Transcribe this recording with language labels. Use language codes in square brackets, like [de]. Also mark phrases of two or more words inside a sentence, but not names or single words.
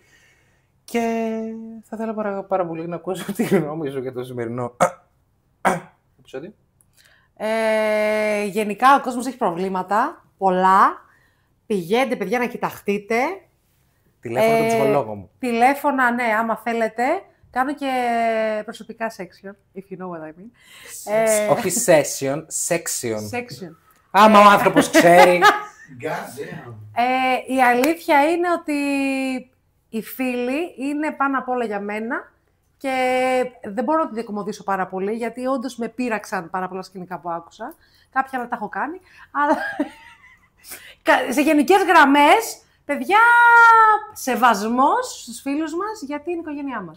[el] Και θα ήθελα πάρα πολύ να ακούσω τη γνώμη σου για το σημερινό επεισόδιο. Γενικά ο κόσμος έχει προβλήματα, πολλά. Πηγαίνετε, παιδιά, να κοιταχτείτε. Τηλέφωνα τον ψυχολόγο μου. Τηλέφωνα, ναι, άμα θέλετε. Κάνω και προσωπικά section, [en] if you know what I mean. [el] Όχι session, section. Section. Άμα ο άνθρωπος ξέρει. [en] God damn. [el] Η αλήθεια είναι ότι οι φίλοι είναι πάνω απ' όλα για μένα και δεν μπορώ να τη διακομωδήσω πάρα πολύ, γιατί όντως με πείραξαν πάρα πολλά σκηνικά που άκουσα. Κάποια άλλα τα έχω κάνει, αλλά σε γενικές γραμμές, παιδιά, σεβασμός στους φίλους μας, γιατί είναι η οικογένειά μας.